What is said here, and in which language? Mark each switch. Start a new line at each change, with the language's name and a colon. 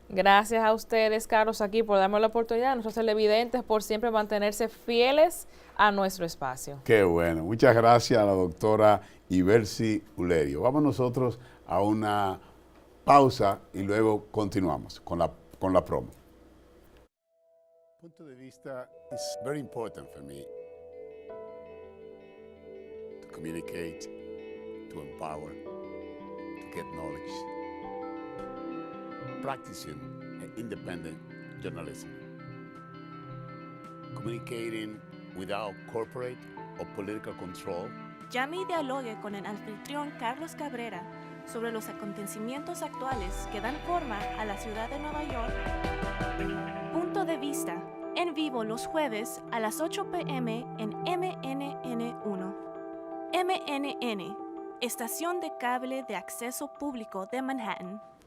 Spanish: Gracias a ustedes, Carlos, aquí por darme la oportunidad, a nuestros televidentes, por siempre mantenerse fieles a nuestro espacio. Qué bueno. Muchas gracias a la doctora Ibercy Ulerio. Vamos nosotros a una pausa y luego continuamos con la promo.
English: Punto de vista is very important for me to communicate, to empower, to get knowledge, practicing independent journalism, communicating without corporate or political control.
Spanish: Llame y dialogue con el anfitrión Carlos Cabrera sobre los acontecimientos actuales que dan forma a la ciudad de Nueva York. Punto de vista, en vivo los jueves a las 8 p.m. en MNN1. MNN, estación de cable de acceso público de Manhattan.